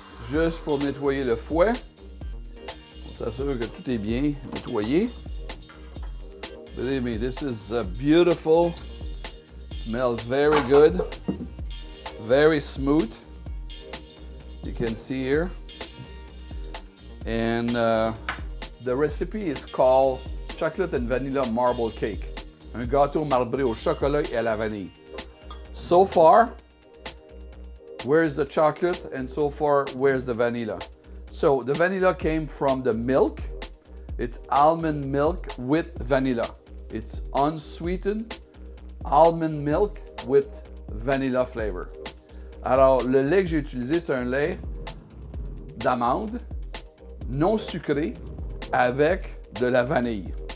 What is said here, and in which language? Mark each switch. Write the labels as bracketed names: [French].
[French] Juste pour nettoyer le fouet. On s'assure que tout est bien nettoyé. [English] Believe me, this is beautiful. Smells very good. Very smooth. You can see here. And the recipe is called Chocolate and Vanilla Marble Cake. [French] Un gâteau marbré au chocolat et à la vanille. [English] So far, Where's the chocolate? And so far, where's the vanilla? So the vanilla came from the milk. It's almond milk with vanilla. It's unsweetened almond milk with vanilla flavor. [French] Alors, le lait que j'ai utilisé, c'est un lait d'amande non sucré avec de la vanille.